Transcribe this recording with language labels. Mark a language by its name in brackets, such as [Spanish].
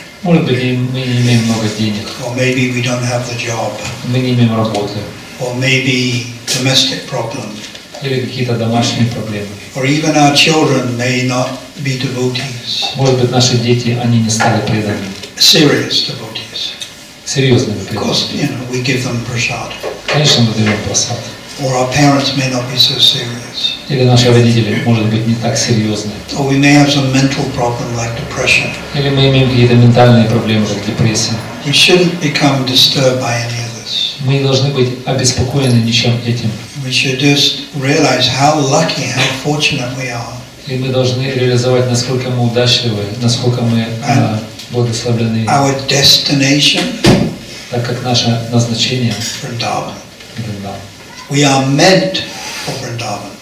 [Russian] Может быть, мы не имеем много денег, [English] or maybe we don't have the job, [Russian] мы не имеем работы, [English] or maybe domestic problem, [Russian] или какие-то домашние проблемы. [English] or even our children may not be devotees, [Russian] Может быть, наши дети, они не стали преданными, [English] serious devotees. [Russian] серьезными [English] Of course, [Russian] преданными. [English] we give them prasad. [Russian] Конечно, мы даем просад. [English] Or our parents may not be so serious. [Russian] Или наши родители, может быть, не так серьезны. [English] Or we may have some mental problem like depression. [Russian] Или мы имеем какие-то ментальные проблемы, как депрессия. [English] We shouldn't become disturbed by any of this. [Russian] Мы не должны быть обеспокоены ничем этим. [English] We should just realize how lucky, how fortunate we are. [Russian] И мы должны реализовать, насколько мы удачливы, насколько мы благословлены, [English] Our destination, [Russian] так как наше назначение [English] Vrindavan. [Russian] Вриндаван. [English] We are meant for Vrindavan.